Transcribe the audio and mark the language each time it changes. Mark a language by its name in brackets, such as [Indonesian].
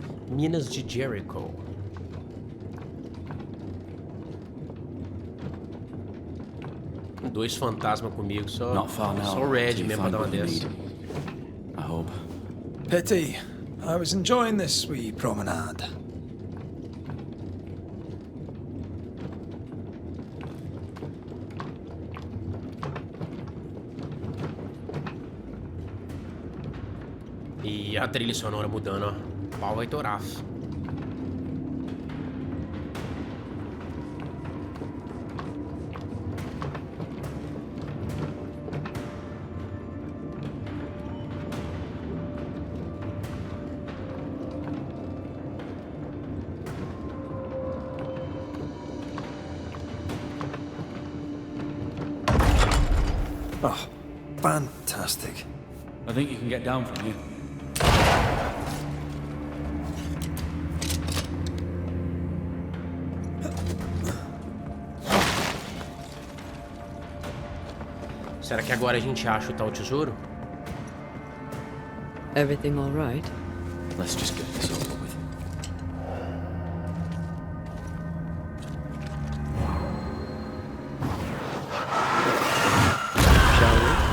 [Portuguese] Minas de Jericho. Dois fantasmas comigo, só o Red mesmo pra dar uma dessa. [English] I hope. Pity. I was enjoying this wee promenade. [Portuguese] E a trilha sonora mudando, ó. O pau vai torar. [English] Oh, fantastic. I think you can get down from here. [Portuguese] Será que agora a gente acha o tal tesouro? [English] Everything all right? Let's just get this over with. Shall we?